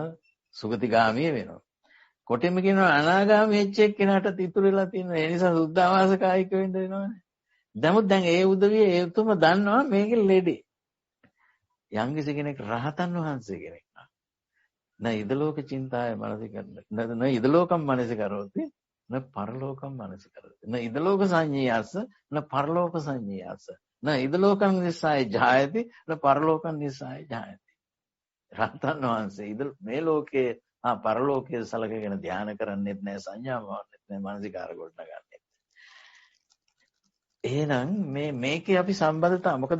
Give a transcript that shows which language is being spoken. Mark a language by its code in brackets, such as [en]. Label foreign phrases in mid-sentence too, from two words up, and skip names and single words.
[si] සුගතිගාමී වෙනවා. කොටින්ම කියනවා අනාගාමී වෙච්ච එක්කෙනාට ඉතුරු වෙලා තියෙන ඒ නිසා සුද්ධාවාසකායික වෙන්න වෙනවනේ. නමුත් දැන් ඒ උදවිය ඒ උතුම දන්නවා මේකේ ලෙඩේ. යම් කිසි කෙනෙක් රහතන් වහන්සේ කෙනෙක් නම් [pi] ඉදලෝක චින්තාය මනසිකරන න ඉදලෝකම් මනසිකරෝති න පරලෝකම් මනසිකරෝති න ඉදලෝක සංඤ්ඤාස න පරලෝක සංඤ්ඤාස න ඉදලෝකම් නිසාය ජායති න පරලෝකම් නිසාය ජායති. [si] රහතන් වහන්සේ මේ ලෝකයේ පරලෝකයේ සලකගෙන ධ්‍යාන කරන්නේත් නැහැ, සංඥා වවන්නෙත් නැහැ, මනසිකාර ගොඩනගන්නෙත්. එහෙනම් මේකේ අපි සම්බන්ධතා මොකද?